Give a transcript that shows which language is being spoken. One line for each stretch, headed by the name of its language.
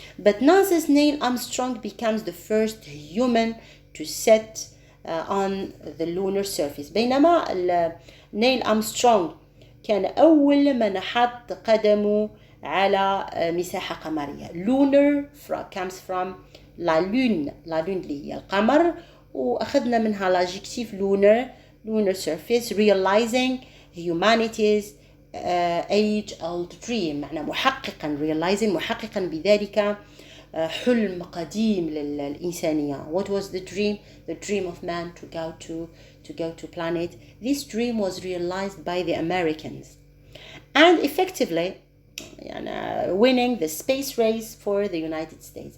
English: But NASA's Neil Armstrong becomes the first human to set on the lunar surface.
Arabic: بينما نيل أرمسترونغ كان أول من حط قدمه على مساحة قمرية.
English: Lunar comes from
French: la lune
Arabic: اللي هي القمر, وأخذنا منها
French: l'adjectif
English: lunar surface, realizing humanity's age-old dream.
Arabic: معنى محققا بذلك حلم قديم للإنسانية.
English: What was the dream? The dream of man to go to planet. This dream was realized by the Americans, and effectively winning the space race for the United States.